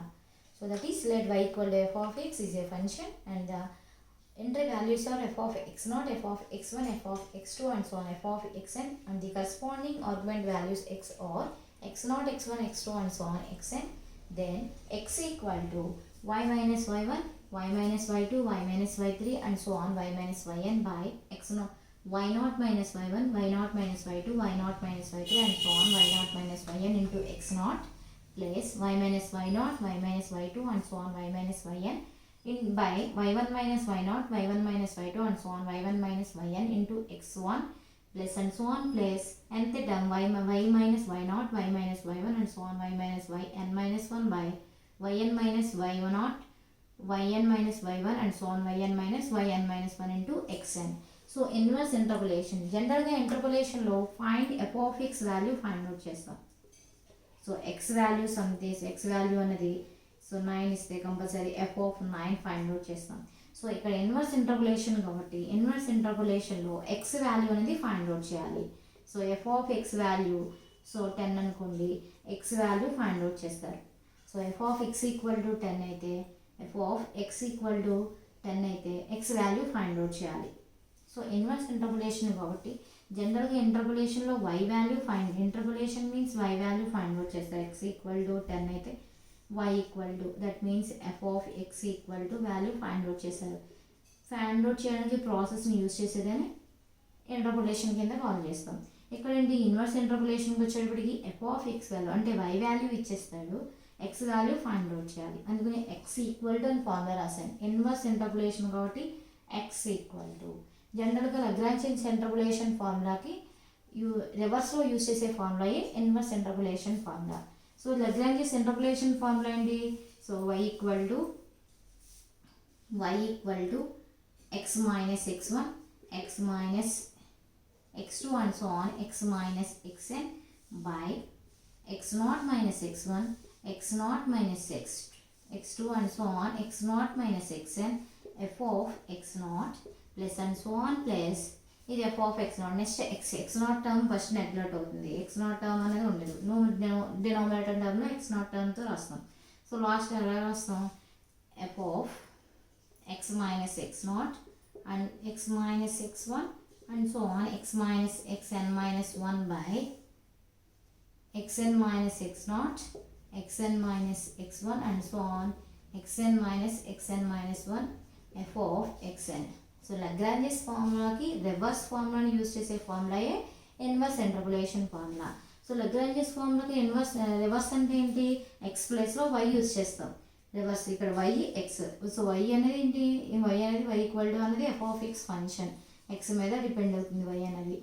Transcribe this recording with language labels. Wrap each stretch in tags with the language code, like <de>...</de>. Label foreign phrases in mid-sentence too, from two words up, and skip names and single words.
<en>So that is, let y equal to f of x is a function and the entry values are f of x0, f of x1, f of x2 and so on, f of xn, and the corresponding argument values x are x0, x1, x2 and so on xn. Then x equal to y minus y1, y minus y2, y minus y3 and so on, y minus yn by x0, y0 minus y1, y0 minus y2, y0 minus y3 and so on, y0 minus yn into x0 plus y minus y0, y minus y2 and so on, y minus yn in by y1 minus y0, y1 minus y2 and so on, y1 minus yn into x1 plus and so on plus nth term y minus y0, y minus y1 and so on, y minus yn minus 1 by yn minus y0, yn minus y1 and so on, yn minus 1 into xn. So inverse interpolation, generally interpolation లో find f of x value find out చేస్తాం. సో x value sum this x value అనేది సో 9 ఇస్తే కంపల్సరీ f of 9 find out చేస్తాం. సో ఇక్కడ inverse interpolation కాబట్టి inverse interpolation లో x value అనేది find out చేయాలి. so f of x value so 10 అనుకోండి, x value find out చేస్తారు. so f of x equal to 10 అయితే f of x equal to 10 అయితే x value find out చేయాలి. so inverse interpolation కాబట్టి జనరల్గా ఇంటర్పోలేషన్లో y value find, interpolation means y value find out చేస్తారు. x equal to 10 అయితే y equal to that means f of x equal to value find out చేశారు. find out చేయడానికి ప్రాసెస్ని యూజ్ చేసేదని ఇంటర్పోలేషన్ కింద కాల్ చేస్తాం.</en> <te>ఇక్కడ ఏంటి</te> <en>inverse interpolationki వచ్చేటప్పటికి f of x value అంటే y value ఇచ్చేస్తాడు, x value find out చేయాలి. అందుకని x equal to అని ఫార్ములా రాశాను. inverse interpolation కాబట్టి x equal to generally Lagrangian interpolation formulaki reverselo use చేసే formula inverse interpolation formula. so Lagrangian interpolation formula ఏంటి? so y equal to x minus x1, x minus x2 and so on, x minus xn by x0 minus x1, x0 minus x2 and so on, x0 minus xn, f of x0 plus and so on plus ఇది f of x0. next x0 term first neglect అవుతుంది, x0 term</en> <te>అనేది ఉండదు.</te> <en>denominator termlo x0 termto రాస్తాం. so last</en> <te>ఎలా రాస్తాం?</te> <en>f of x minus x0 and x minus x1 and so on, x minus xn minus 1 by xn minus x0, xn minus x1 and so on, xn minus xn minus 1 f of xn. so Lagrangius formulaki reverse formulani use చేసే formulaye inverse interpolation formula. so Lagrangius formulaki reverse</en> <te>అంటే ఏంటి?</te> <en>x placelo y use చేస్తాం. రివర్స్ ఇక్కడ y x. so y</en> <te>అనేది ఏంటి?</te> <en>వై అనేది y equal to అనేది f of x function, x మీద డిపెండ్ అవుతుంది వై అనేది.</en>